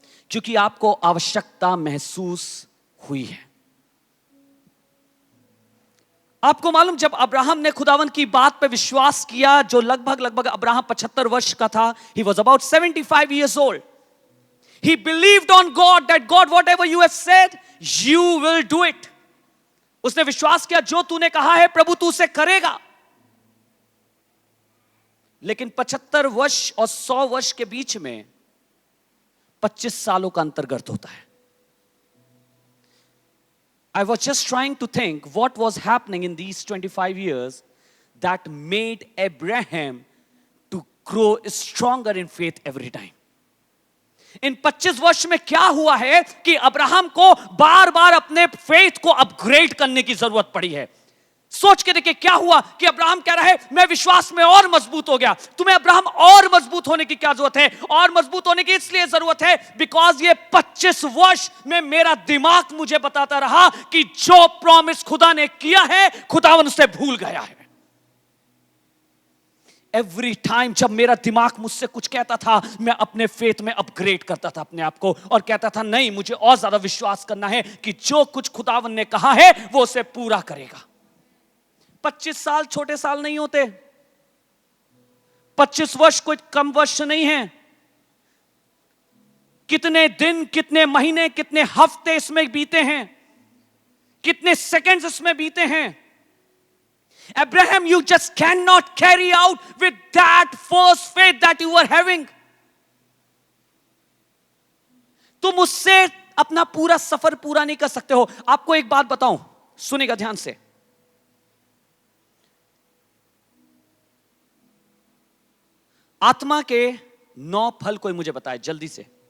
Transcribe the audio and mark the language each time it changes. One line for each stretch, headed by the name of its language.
Hindi: क्योंकि आपको आवश्यकता महसूस हुई है। आपको मालूम, जब अब्राहम ने खुदावन की बात पे विश्वास किया, जो लगभग अब्राहम 75 वर्ष का था,
English: he was about 75 years old. He believed on God that God, whatever you have said, you will do it.
Hindi: उसने विश्वास किया, जो तूने कहा है प्रभु तू उसे करेगा। लेकिन 75 वर्ष और 100 वर्ष के बीच में 25 सालों का अंतर्गत होता है।
English: I was just trying to think what was happening in these 25 years that made Abraham to grow stronger in faith every time.
Hindi: इन 25 वर्ष में क्या हुआ है कि अब्राहम को बार बार अपने फेथ को अपग्रेड करने की जरूरत पड़ी है। सोच के देखिए क्या हुआ कि अब्राहम कह रहा है मैं विश्वास में और मजबूत हो गया। तुम्हें अब्राहम और मजबूत होने की क्या जरूरत है? और मजबूत होने की इसलिए जरूरत है बिकॉज ये 25 वर्ष में मेरा दिमाग मुझे बताता रहा कि जो प्रॉमिस खुदा ने किया है खुदावन उसे भूल गया है।
English: every time
Hindi: जब मेरा दिमाग मुझसे कुछ कहता था, मैं अपने फेथ में अपग्रेड करता था अपने आप को और कहता था नहीं, मुझे और ज्यादा विश्वास करना है कि जो कुछ खुदावन ने कहा है वो उसे पूरा करेगा। 25 साल छोटे साल नहीं होते। 25 वर्ष कोई कम वर्ष नहीं है। कितने दिन, कितने महीने, कितने हफ्ते इसमें बीते हैं, कितने सेकंड्स इसमें बीते हैं।
English: Abraham, you just cannot carry out with that first faith that you were having.
Hindi: तुम उससे अपना पूरा सफर पूरा नहीं कर सकते हो। आपको एक बात बताऊं, सुनिएगा ध्यान से। आत्मा के 9 फल कोई मुझे बताए जल्दी से।